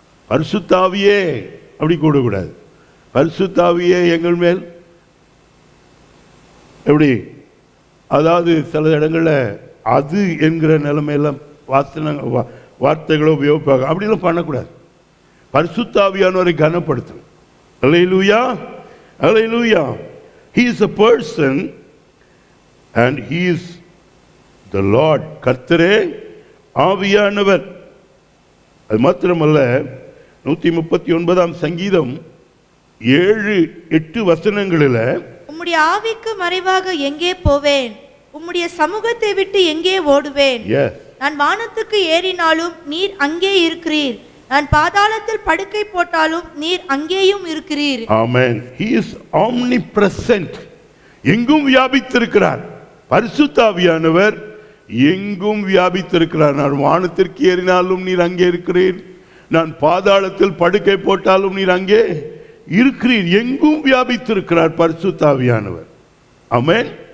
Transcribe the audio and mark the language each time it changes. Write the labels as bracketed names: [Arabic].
[Tamil] பரிசுத்த ஆவியே அப்படி கூடக்கூடாது. பரிசுத்த ஆவியே எங்கள் மேல் எப்படி, அதாவது சில இடங்களில் அது என்கிற நிலைமையெல்லாம் வார்த்தைகளை உபயோகிப்பாங்க, அப்படிலாம் பண்ணக்கூடாது. பரிசுத்த ஆவியானவரை கனப்படுத்தணும். ஹல்லேலூயா, ஹல்லேலூயா. [English] He is a person and he is the Lord. [Tamil] கர்த்தரே ஆவியானவர். அது மாத்திரமல்ல, 139 சங்கீதம் 7-8 வசனங்களில், உம்முடைய ஆவிக்கு மறைவாக எங்கே போவேன், உம்முடைய சமூகத்தை விட்டு எங்கே ஓடுவேன். நான் வானத்துக்கு ஏறினாலும் நீர் அங்கே இருக்கிறீர், நான் பாதாளத்தில் படுக்கை போட்டாலும் நீர் அங்கேயும் இருக்கிறீர். ஆமென். [English] He is omnipresent, [Tamil] எங்கும் வியாபித்திருக்கிறார். பரிசுத்த ஆவியானவர் எங்கும் வியாபித்திருக்கிறார். நான் வானத்திற்கு ஏறினாலும் நீர் அங்கே இருக்கிறீர், நான் பாதாளத்தில் படுக்கை போட்டாலும் நீர் அங்கே இருக்கிறீர். எங்கும் வியாபித்திருக்கிறார் பரிசுத்த ஆவியானவர். ஆமென்.